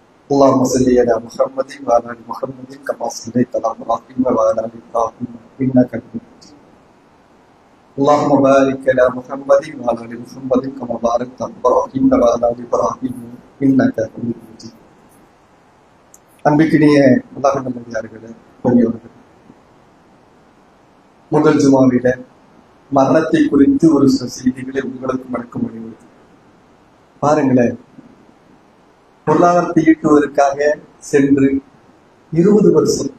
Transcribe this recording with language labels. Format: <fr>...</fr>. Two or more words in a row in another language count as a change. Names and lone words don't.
<ar>اللهم صل على محمد وعلى ال محمد كما صليت على ابراهيم وعلى ال ابراهيم انك حميد مجيد. اللهم بارك على محمد وعلى ال محمد كما باركت على ابراهيم وعلى ال ابراهيم انك حميد مجيد.</ar> <ta>அன்பிற்கினிய அல்லாஹ் நல்லடியார்களே, பெரியவர்களே, முதல் ஜுமாவில மரணத்தை குறித்து ஒரு சில செய்திகளை உங்களுக்கு மறக்க முடியும். பாருங்களேன், பொருளாதாரத்தை ஈட்டுவதற்காக சென்று 20 வருஷம்.</ta>